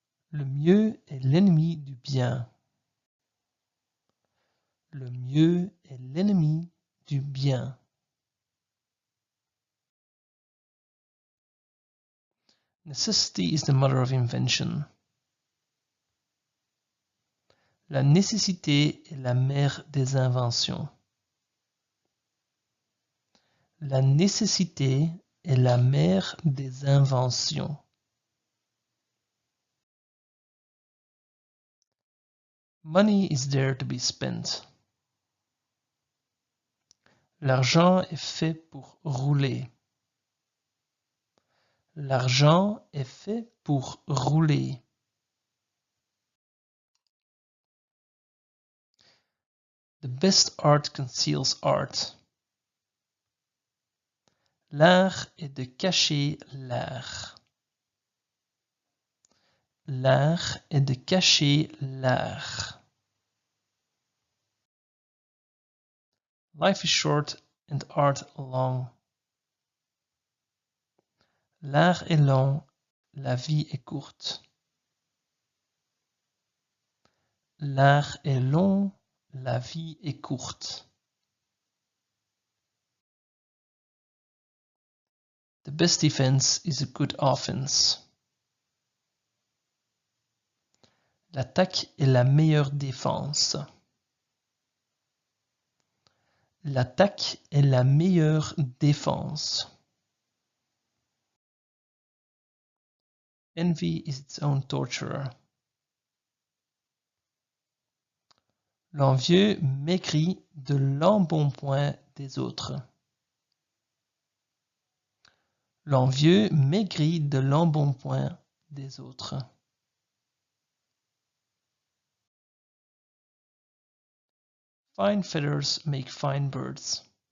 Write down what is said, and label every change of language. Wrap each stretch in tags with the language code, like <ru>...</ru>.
<fr>Le mieux est l'ennemi du bien. Le mieux est l'ennemi du bien.</fr> <en>Necessity is the mother of invention.</en> <fr>La nécessité est la mère des inventions. La nécessité est la mère des inventions.</fr> <en>Money is there to be spent.</en> <fr>L'argent est fait pour rouler. L'argent est fait pour rouler.</fr> <en>The best art conceals art.</en> <fr>L'art est de cacher l'art. L'art est de cacher l'art.</fr> <en>Life is short and art long.</en> <fr>L'art est long, la vie est courte. L'art est long, la vie est courte.</fr> <en>The best defense is a good offense.</en> <fr>L'attaque est la meilleure défense. L'attaque est la meilleure défense.</fr> <en>Envy is its own torturer.</en> <fr>L'envieux maigrit de l'embonpoint des autres. L'envieux maigrit de l'embonpoint des autres.</fr> <en>Fine feathers make fine birds.</en>